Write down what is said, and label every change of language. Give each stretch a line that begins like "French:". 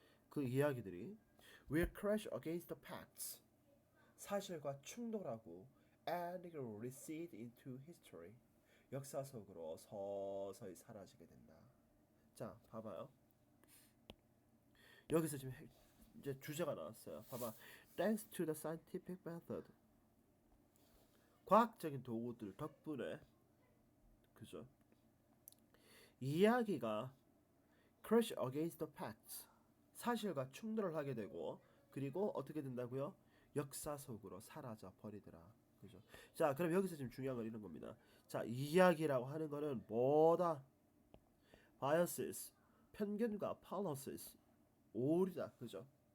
Korean: 그 이야기들이
English: will crash against the facts
Korean: 사실과 충돌하고
English: and recede into history
Korean: 역사 속으로 서서히 사라지게 된다. 자, 봐봐요. 여기서 지금 이제 주제가 나왔어요. 봐봐.
English: Thanks to the scientific method.
Korean: 과학적인 도구들 덕분에 그죠? 이야기가
English: crash against the facts.
Korean: 사실과 충돌을 하게 되고 그리고 어떻게 된다고요? 역사 속으로 사라져 버리더라. 그죠? 자, 그럼 여기서 지금 중요한 건 이런 겁니다. 자, 이야기라고 하는 거는 뭐다? biases, 편견과 fallacies, 오류다. 그죠?